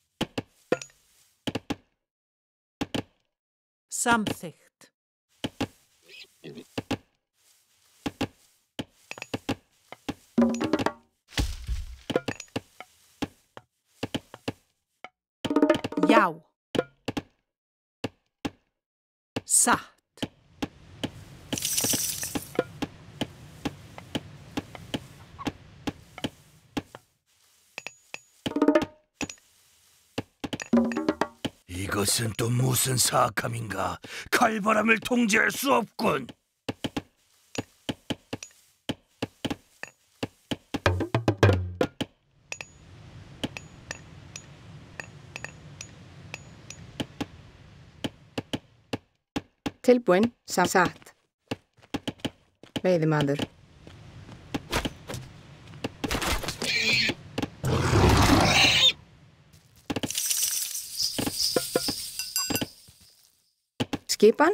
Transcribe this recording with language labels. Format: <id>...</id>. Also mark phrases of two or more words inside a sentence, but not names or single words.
<is>Samþykkt. Já. Satt.</is> <ko>이것은 또 무슨 사악함인가? 칼바람을 통제할 수 없군.</ko> <is>Tilbúinn. Satt. Veiðimaður. Skipan?</is>